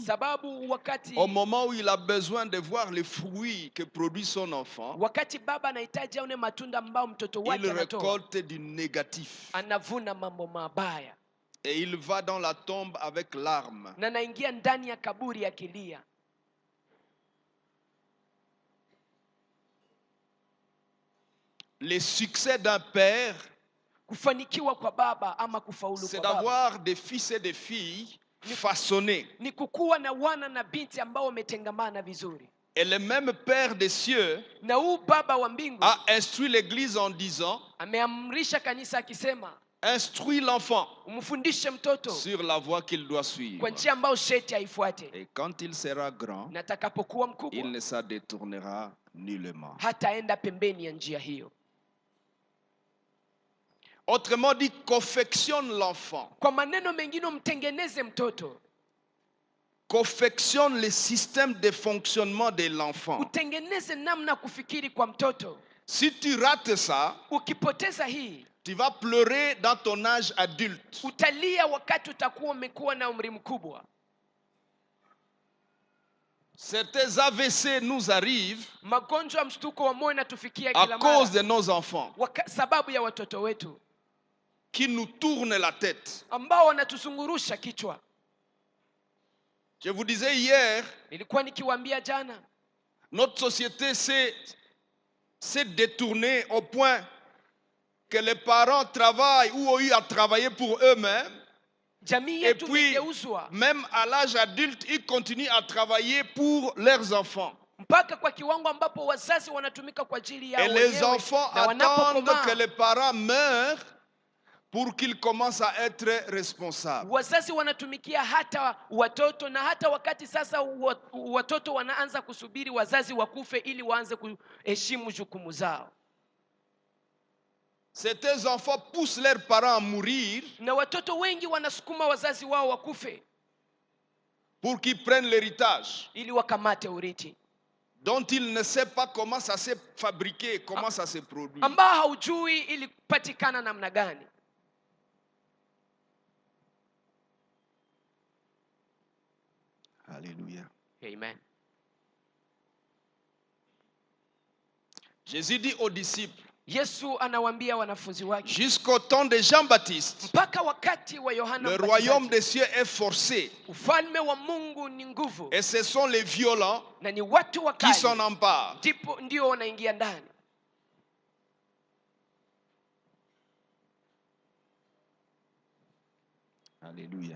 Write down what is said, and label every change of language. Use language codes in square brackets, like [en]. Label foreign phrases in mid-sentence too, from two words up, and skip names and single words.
[sw] Sababu wakati [fr] au moment où il a besoin de voir les fruits que produit son enfant, [sw] wakati baba anahitaji aone matunda ambao mtoto wake [fr] il [sw] anatoa, [fr] récolte du négatif. [sw] anavuna mambo mabaya [fr] Et il va dans la tombe avec larmes. [sw] na anaingia ndani ya kaburi akilia. [fr] Le succès d'un père, [sw] Kufanikiwa kwa baba ama kufaulu [fr] c'est [sw] kwa baba [fr] d'avoir des fils et des filles façonnés. [sw] ni kukuwa na wana na binti ambao wametengamana vizuri. [fr] Et le même Père des cieux [sw] Na huu baba wa mbingu [fr] a instruit l'Église en disant, [sw] ameamrisha kanisa akisema, [fr] instruis l'enfant [sw] umfundishe mtoto [fr] sur la voie qu'il doit suivre. [sw] kwa njia ambayo sheti aifuate, [fr] Et quand il sera grand, [sw] na atakapokuwa [fr] il [sw] mkubwa [fr] ne s'en détournera nullement. [sw] hataenda pembeni ya njia hiyo. [fr] Autrement dit, confectionne l'enfant. [sw] Kwa maneno mengine, umtengeneze mtoto, [fr] Confectionne le système de fonctionnement de l'enfant. [sw] utengeneze namna kufikiri kwa mtoto. [fr] Si tu rates ça, [sw] Ukipoteza hii, [fr] tu vas pleurer dans ton âge adulte. [sw] utalia wakati utakuwa umekuwa na umri mkubwa. [fr] Certains AVC nous arrivent [sw] Magonjwa mshtuko wa moyo natufikia [fr] à [sw] kila [fr] cause de [sw] mara [fr] nos enfants [sw] sababu ya watoto wetu [fr] qui nous tournent la tête. [sw] ambao wanatuzungurusha kichwa. [fr] Je vous disais hier, [sw] Nilikuwa nikiwaambia jana, [fr] notre société s'est détournée au point que les parents travaillent ou ont eu à travailler pour eux-mêmes. [sw] jamii [fr] Et [sw] yetu [fr] puis, [sw] imegeuzwa [fr] même à l'âge adulte, ils continuent à travailler pour leurs enfants. [sw] mpaka kwa kiwango ambapo wazazi wanatumika kwa ajili yao [fr] Et les [sw] wenyewe, [fr] enfants [sw] na [fr] attendent [sw] wanapokomaa [fr] que les parents meurent pour qu'ils commencent à être responsables. [sw] wazazi wanatumikia hata watoto, na hata wakati sasa watoto wanaanza kusubiri wazazi wakufe ili waanze kuheshimu jukumu zao. [fr] Ces enfants poussent leurs parents à mourir [sw] Na watoto wengi wanasukuma wazazi wao wakufe [fr] pour qu'ils prennent l'héritage [sw] ili wakamate urithi [fr] dont ils ne savent pas comment ça s'est fabriqué, comment ça s'est produit. [sw] ambao haujui ili kupatikana namna gani. [fr] Alléluia. Amen. Jésus dit aux disciples, [sw] Yesu anawaambia wanafunzi wake, [fr] jusqu'au temps de Jean-Baptiste, [sw] mpaka wakati wa Yohana [fr] le [sw] Mbatizaji, [fr] royaume des cieux est forcé. [sw] ufalme wa Mungu ni nguvu, [fr] Et ce sont les violents [sw] na ni watu [fr] qui s'en [sw] wakali [fr] emparent. [sw] ndio wanaingia ndani. [fr] Alléluia.